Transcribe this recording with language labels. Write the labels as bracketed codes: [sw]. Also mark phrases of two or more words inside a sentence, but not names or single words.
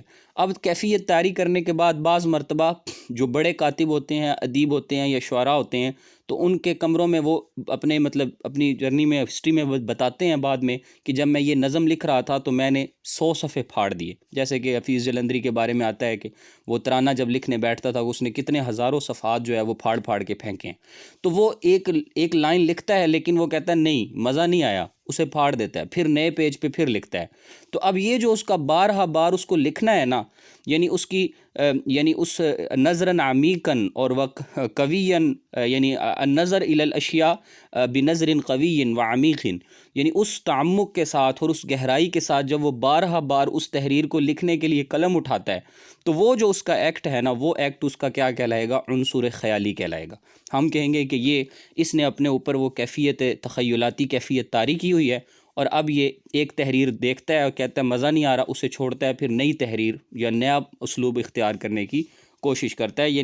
[ur] اب کیفیت طاری کرنے کے بعد بعض مرتبہ جو بڑے کاتب ہوتے ہیں، ادیب ہوتے ہیں یا شعراء ہوتے ہیں، تو ان کے کمروں میں وہ اپنی جرنی میں، ہسٹری میں بتاتے ہیں بعد میں کہ جب میں یہ نظم لکھ رہا تھا تو میں نے 100 صفحے پھاڑ دیے، جیسے کہ حفیظ جلندری کے بارے میں آتا ہے کہ وہ ترانہ جب لکھنے بیٹھتا تھا اس نے کتنے ہزاروں صفحات جو ہے وہ پھاڑ پھاڑ کے پھینکے ہیں۔ تو وہ ایک لائن لکھتا ہے لیکن وہ کہتا ہے نہیں، مزہ نہیں آیا، اسے پھاڑ دیتا ہے، پھر نئے پیج پہ پھر لکھتا ہے۔ تو اب یہ جو اس کا بارہا بار اس کو لکھنا ہے نا، یعنی اس کی یعنی اس [ar] نظراً عمیقاً [ur] اور قویاً، یعنی [ar] النظر الی الاشیاء بنظر قوی وعمیق، [ur] یعنی اس تعمق کے ساتھ اور اس گہرائی کے ساتھ جب وہ بارہا بار اس تحریر کو لکھنے کے لیے قلم اٹھاتا ہے تو وہ جو اس کا ایکٹ ہے نا، وہ ایکٹ اس کا کیا کہلائے گا؟ عنصر خیالی کہلائے گا۔ ہم کہیں گے کہ یہ اس نے اپنے اوپر وہ کیفیت تخیلاتی کیفیت طاری کی ہوئی ہے، اور اب یہ ایک تحریر دیکھتا ہے اور کہتا ہے مزہ نہیں آ رہا، اسے چھوڑتا ہے، پھر نئی تحریر یا نیا اسلوب اختیار کرنے کی کوشش کرتا ہے۔